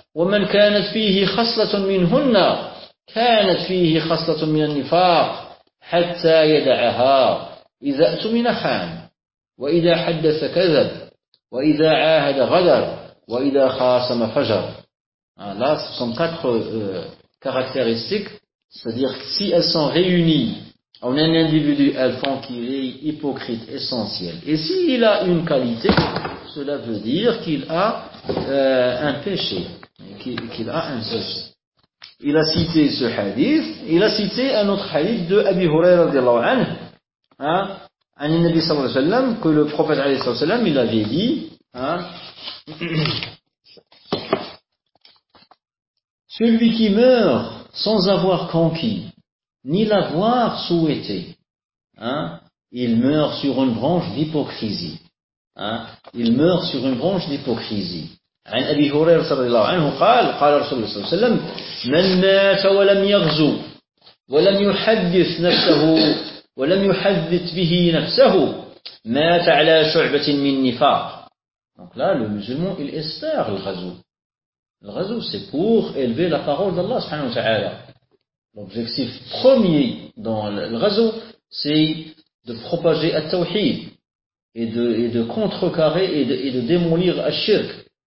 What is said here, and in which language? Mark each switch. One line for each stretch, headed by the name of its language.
Arabic: ومن كانت فيه خصلة منهن كانت فيه خصلة من النفاق حتى يدعها إذا أتمن خان وإذا حدث كذب وإذا عاهد غدر وإذا خاصم فجر.
French: Là, ce sont quatre caractéristiques, c'est-à-dire si elles sont réunies en un individu, elles font qu'il est hypocrite essentiel. Et s'il a une qualité, cela veut dire qu'il a un péché. Qu'il a un seul. Il a cité ce hadith, il a cité un autre hadith de Abi Huraira radiallahu anhu, hein,
Arabic: an Nabi sallallahu alayhi wa sallam,
French: que le prophète alayhi wa sallam, il avait dit, hein, celui qui meurt sans avoir conquis, ni l'avoir souhaité, hein, il meurt sur une branche d'hypocrisie. Hein, il meurt sur une branche d'hypocrisie.
Arabic: عن أبي هريرة رضي الله عنه قال قال رسول الله صلى الله عليه وسلم من مات ولم يغزو ولم يحدث نفسه ولم يحدث به نفسه مات على شعبة من نفاق.
French: Donc là le musulman il espère le ghazou. Le ghazou c'est pour élever la parole d'Allah subhanahu wa ta'ala. L'objectif premier dans le ghazou c'est de propager le tawhid et de contrecarrer et de démolir le shirk.